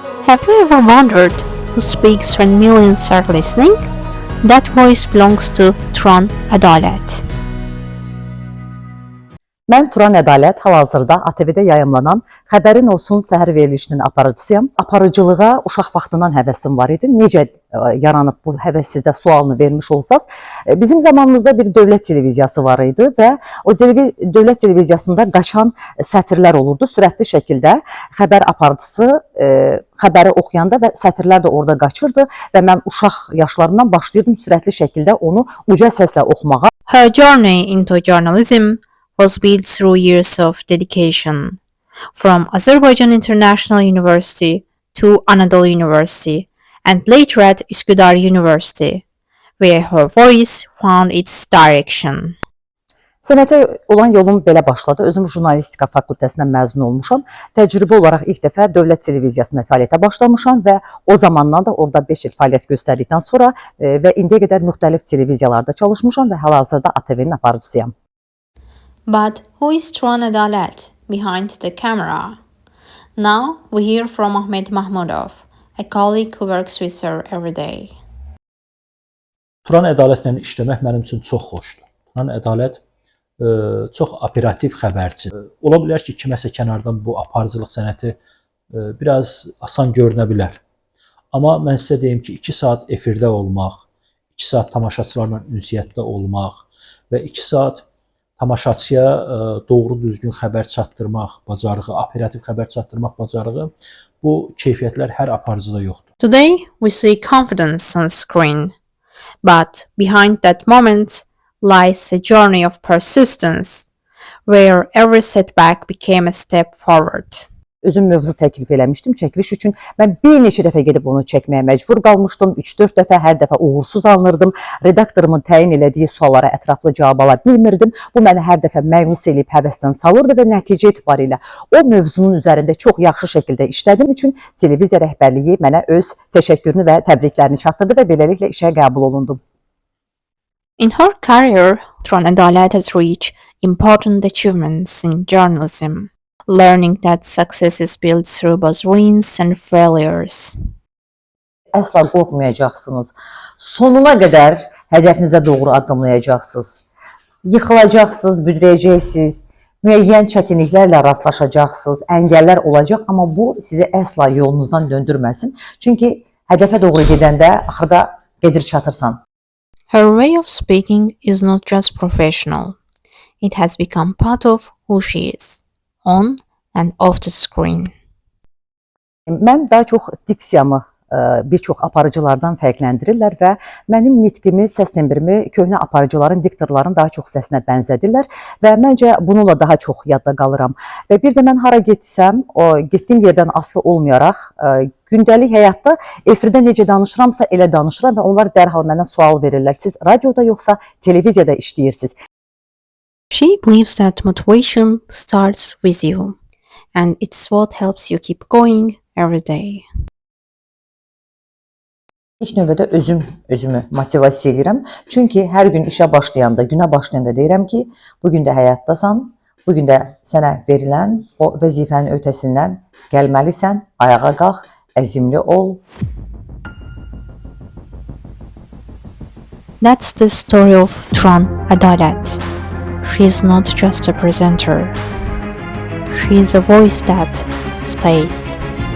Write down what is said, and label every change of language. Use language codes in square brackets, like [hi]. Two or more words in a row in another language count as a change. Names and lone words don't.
[en] Have you ever wondered who speaks when millions are listening? That voice belongs to Turan Ədalət. [az] Mən Turan Ədalət, hal-hazırda ATV-də yayımlanan Xəbərin Olsun səhər verilişinin aparıcısıyam. Aparıcılığa uşaq vaxtından həvəsim var idi. Necə yaranıb bu həvəs sizdə sualını vermiş olsaz, bizim zamanımızda bir dövlət televiziyası var idi və o dövlət televiziyasında qaçan sətirlər olurdu. Sürətli şəkildə xəbər aparıcısı xəbəri oxuyanda və sətirlər də orada qaçırdı və mən uşaq yaşlarından başlayırdım sürətli şəkildə onu uca səslə oxumağa. [en] Her journey into journalism was built through years of dedication, from Azerbaijan International University to Anadolu University, and later at Üsküdar University, where her voice found its direction. [az] Sənətə olan yolum belə başladı. Özüm jurnalistika fakültəsindən məzun olmuşam. Təcrübə olaraq ilk dəfə dövlət televiziyasında fəaliyyətə başlamışam və o zamandan da orada 5 il fəaliyyət göstərdikdən sonra və indiyə qədər müxtəlif televiziyalarda çalışmışam və hal-hazırda ATV-nin aparıcısıyam. [en] But who is Turan Ədalət behind the camera? Now we hear from Ahmed Mahmudov, a colleague who works with her every day. [az] Turan Ədalətlə işləmək mənim üçün çox xoşdur. Turan Ədalət çox operativ xəbərçidir. Ola bilər ki, kiməsə kənardan bu aparıcılıq sənəti biraz asan görünə bilər. Amma mən sizə deyim ki, 2 saat efirdə olmaq, 2 saat tamaşaçılarla ünsiyyətdə olmaq və 2 saat tamaşaçıya doğru düzgün xəbər çatdırmaq bacarığı, operativ xəbər çatdırmaq bacarığı, bu keyfiyyətlər hər aparıcıda yoxdur. [en] Today we see confidence on screen, but behind that moment lies a journey of persistence, where every setback became a step forward. [az] Özüm mövzu təklif eləmişdim çəkiliş üçün. Mən bir neçə dəfə gedib onu çəkməyə məcbur qalmışdım. 3-4 dəfə, hər dəfə uğursuz alınırdım. Redaktorumun təyin elədiyi suallara ətraflı cavab ala bilmirdim. Bu məni hər dəfə məyus eləyib həvəsdən salırdı və nəticə etibarilə o mövzunun üzərində çox yaxşı şəkildə işlədiyim üçün televiziya rəhbərliyi mənə öz təşəkkürünü və təbriklərini çatdırdı və beləliklə işə qəbul olundum. [en] In her career, Turan Ədalət has reached important achievements in journalism, learning that success is built through both wins and failures. [az] Əsla qorxmayacaqsınız. Sonuna qədər hədəfinizə doğru addımlayacaqsınız. Yıxılacaqsınız, büdrəyəcəksiniz, müəyyən çətinliklərlə rastlaşacaqsınız, əngəllər olacaq, amma bu sizi əsla yolunuzdan döndürməsin. Çünki hədəfə doğru gedəndə axırda gedir çatırsan. [en] Her way of speaking is not just professional. It has become part of who she is, on and off the screen. [az] Mən daha çox diksiyamı bir çox aparıcılardan fərqləndirirlər və mənim nitqimi, səs tembrimi köhnə aparıcıların, diktorların daha çox səsinə bənzədirlər və məncə bununla daha çox yadda qalıram. Və bir də mən hara getsəm, getdiyim yerdən asılı olmayaraq, gündəlik həyatda efirdə necə danışıramsa elə danışıram və onlar dərhal mənə sual verirlər. Siz radioda yoxsa televiziyada işləyirsiniz? [en] She believes that motivation starts with you, and it's what helps you keep going every day. [az] İlk növbədə özümü motivasiya edirəm. Çünki hər gün işə başlayanda, günə başlayanda deyirəm ki, bugün də həyatdasan, bugün də sənə verilən o vəzifənin ötəsindən gəlməlisən, ayağa qalx, əzimli ol. [en] That's the story of Turan Ədalət. She is not just a presenter. She is a voice that stays.